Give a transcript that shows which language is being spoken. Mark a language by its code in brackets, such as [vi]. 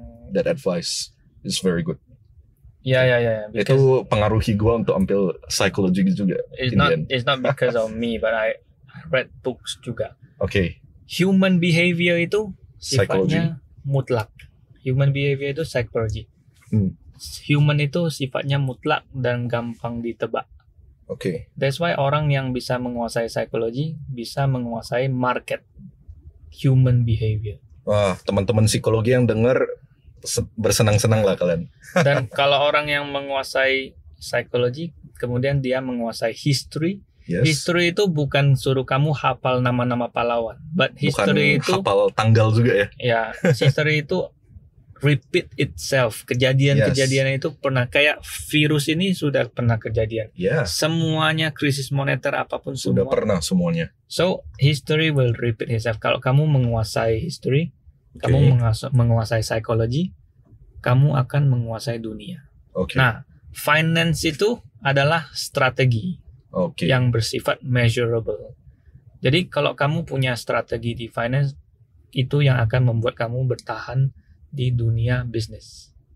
[en] That advice is very good. [id] Ya. Itu pengaruhi gue untuk ambil psikologi juga. [en] It's not because of me, but I read books [id] juga. [en] Okay. Human behavior itu Psychology. [id] sifatnya mutlak. Human behavior itu psychology. Human itu sifatnya mutlak dan gampang ditebak. [en] Okay. [id] That's why orang yang bisa menguasai psikologi bisa menguasai market human behavior. Wah, teman-teman psikologi yang dengar bersenang-senang lah kalian. Dan kalau orang yang menguasai psikologi, kemudian dia menguasai history. [en] Yes. [id] History itu bukan suruh kamu hafal nama-nama pahlawan, [en] but history [id] itu hafal tanggal juga ya. Ya, history itu [en] repeat itself. [id] Kejadian-kejadian itu pernah, kayak virus ini sudah pernah kejadian. Ya. Semuanya krisis moneter apapun Sudah semua. pernah semuanya. [en] So, history will repeat itself. [id] Kalau kamu menguasai history, kamu menguasai psikologi, kamu akan menguasai dunia. [en] Okay. [id] Nah, finance itu adalah strategi yang bersifat measurable. Jadi kalau kamu punya strategi di finance, itu yang akan membuat kamu bertahan di dunia bisnis.